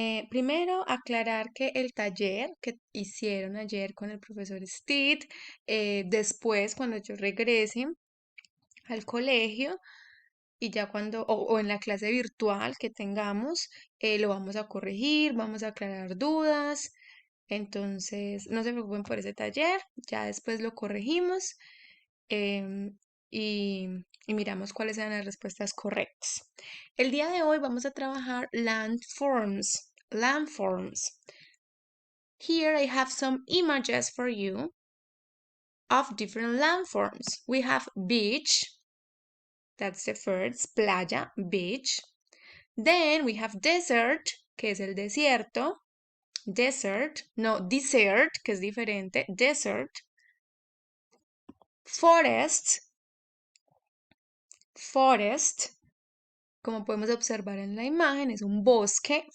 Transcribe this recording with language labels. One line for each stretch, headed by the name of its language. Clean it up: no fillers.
Spanish: Primero, aclarar que el taller que hicieron ayer con el profesor Steed, después, cuando yo regrese al colegio, y ya o en la clase virtual que tengamos, lo vamos a corregir, vamos a aclarar dudas. Entonces, no se preocupen por ese taller, ya después lo corregimos em, y, y miramos cuáles eran las respuestas correctas. El día de hoy vamos a trabajar landforms.
English: Landforms. Here I have some images for you of different landforms. We have beach, that's the first, playa, beach. Then we have desert,
Spanish: que es el desierto.
English: Desert, no, desert,
Spanish: que es diferente.
English: Desert. Forest. Forest.
Spanish: Como podemos observar en la imagen, es un bosque.